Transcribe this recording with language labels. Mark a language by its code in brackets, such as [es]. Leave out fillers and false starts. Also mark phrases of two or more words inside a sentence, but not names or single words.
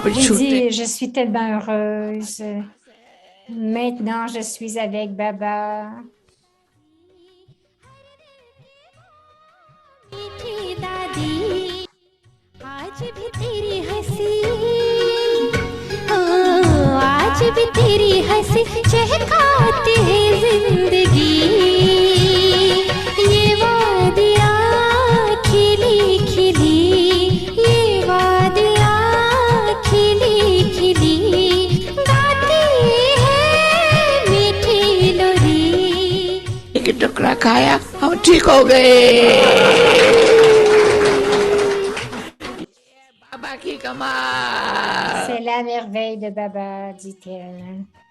[fr] J'ai छूटे dit, je suis tellement heureuse. Maintenant, je suis avec Baba. [hi] मीठी दादी आज भी तेरी हंसी आज भी तेरी हंसी चहकाती है जिंदगी ये वादियाँ खिली खिली ये वादियाँ खिली खिली गाती है मीठी लोरी एक टुकड़ा खाया हम ठीक हो गए बाबा की कमाल [fr] C'est la merveille de Baba, dit-elle.